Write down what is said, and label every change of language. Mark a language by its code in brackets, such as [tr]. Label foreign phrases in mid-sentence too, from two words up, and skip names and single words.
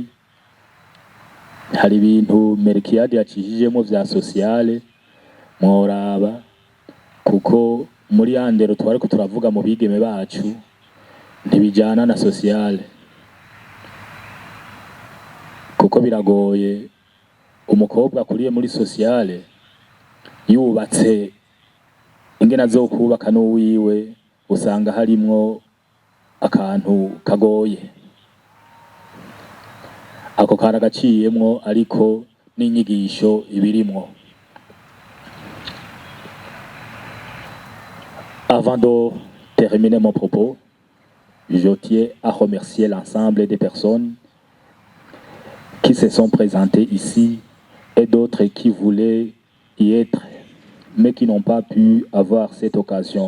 [rn] Hari ibintu Melkiade yakijijemo vya sociale mworaba, kuko muri andero twariko turavuga mu bigeme bacu ntibijana na sociale, kuko biragoye umukobwa kuriye muri sociale yubatse ingena zo kubaka n'uwiwe, usanga harimwo akantu kagoye. Ako karagaciyemwo ariko n'inyigisho ibirimwo. [fr] Avant de terminer mon propos, je tiens à remercier l'ensemble des personnes qui se sont présentées ici et d'autres qui voulaient y être mais qui n'ont pas pu avoir cette occasion.